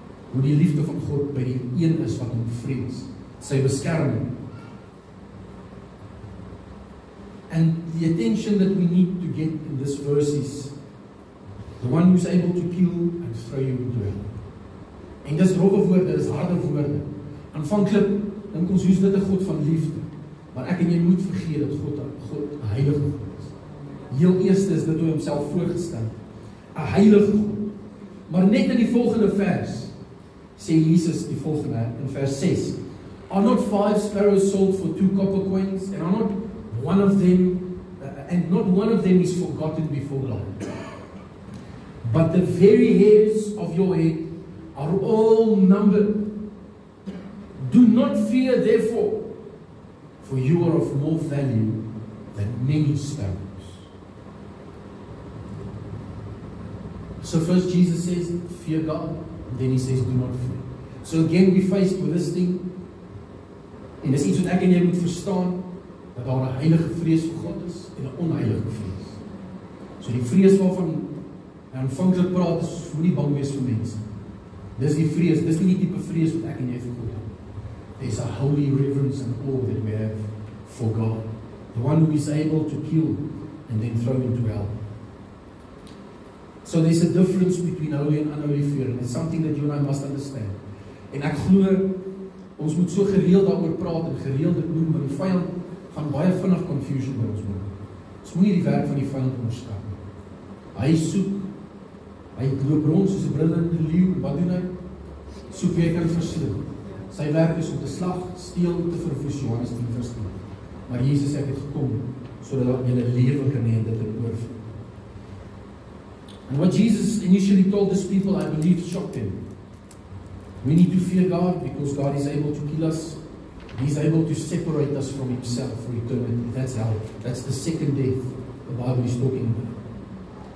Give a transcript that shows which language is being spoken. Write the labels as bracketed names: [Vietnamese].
[Afrikaans] Hoe die liefde van God by die een is wat hom vrees, sy beskerming. [English] And the attention that we need to get in this verse is the one who's able to kill and throw you into hell. [Afrikaans] En dis rowwe woorde, dis harde woorde. Aanvanklik dink ons hoe's dit 'n God van liefde. Maar ek en jy moet vergeet dat God 'n heilige God is. Heel eerste is dit hoe hy homself voorgestel. 'n Heilige God. Maar net in die volgende vers sê Jesus die volgende in vers 6. [English] Are not 5 sparrows sold for 2 copper coins, and are not one of them, and not one of them is forgotten before God. But the very hairs of your head are all numbered. Do not fear, therefore, for you are of more value than many sparrows. So first Jesus says, fear God, and then he says, do not fear. So again, we're faced with this thing, [Afrikaans] en dis iets wat ek en jy moet verstaan, dat daar 'n heilige vrees vir God is, en 'n onheilige vrees. So die vrees waarvan En aanvanklik praat is, moenie bang wees vir mense. Dis die vrees, dis nie die tipe vrees wat ek en jy vir God het. [English] There's a holy reverence and awe that we have for God. The one who is able to kill and then throw into hell. So there's a difference between holy and unholy fear, and it's something that you and I must understand. [Afrikaans] En ek glo, ons moet so gereeld daaroor praat en gereeld dit noem, want die vyand gaan baie vinnig confusion by ons maak. Ons moet nie die werk van die vyand onderskat nie. Hy soek, hy loop rond soos 'n brullende leeu, wat doen hy? Soek wie hy kan verslind. Sy werk is om te slag, steel, te verwoes, Johannes 10:10. Maar Jesus het gekom, sodat jy 'n lewe kan hê en dit kan oorvloei. [English] And what Jesus initially told his people, I believe, shocked them. We need to fear God because God is able to kill us. He's able to separate us from himself for eternity. That's hell. That's the second death the Bible is talking about.